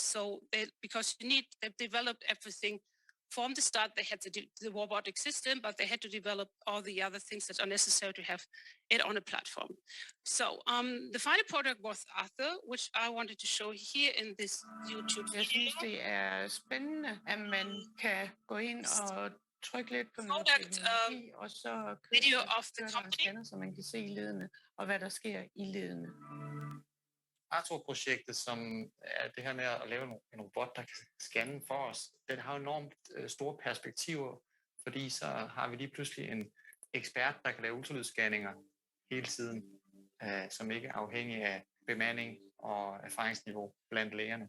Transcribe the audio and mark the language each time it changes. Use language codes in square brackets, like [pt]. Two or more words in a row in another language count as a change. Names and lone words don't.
[en] So because they developed everything from the start. They had the robotic system, but they had to develop all the other things that are necessary to have it on a platform. So the final product was Arthur, which I wanted to show here in this YouTube [da] Jeg synes, [en] video. [da] det er spændende, at man kan gå ind og trykke lidt på noget [en] Product, [da] teknologi, og så [en] video of the [da] kører der en [en] company. [da] scanner, så man kan se ledene, og hvad der sker i ledene. Arthur-projektet, som er det her med at lave en robot, der kan scanne for os, den har enormt store perspektiver, fordi så har vi lige pludselig en ekspert, der kan lave ultralydsscanninger hele tiden, som ikke er afhængig af bemanding og erfaringsniveau blandt lægerne.